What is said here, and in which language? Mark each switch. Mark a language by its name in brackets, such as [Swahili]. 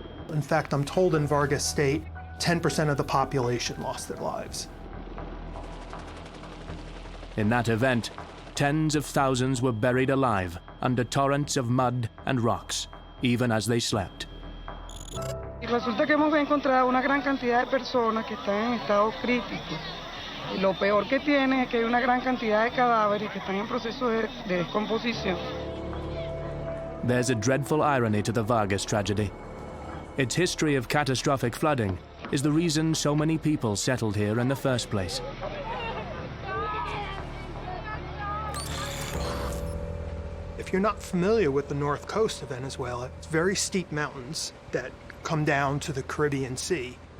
[English] In fact, I'm told in Vargas State, 10% of the population lost their lives. In that event, tens of thousands were buried alive under torrents of mud and rocks, even as they slept. [Spanish] Y resulta que hemos encontrado una gran cantidad de personas que están en estado crítico. Y lo peor que tienen es que hay una gran cantidad de cadáveres que están en proceso de descomposición. [English] There's a dreadful irony to the Vargas tragedy. Its history of catastrophic flooding is the reason so many people settled here in the first place. If you're not familiar with the north coast of Venezuela, it's very steep mountains that come down to the Caribbean Sea.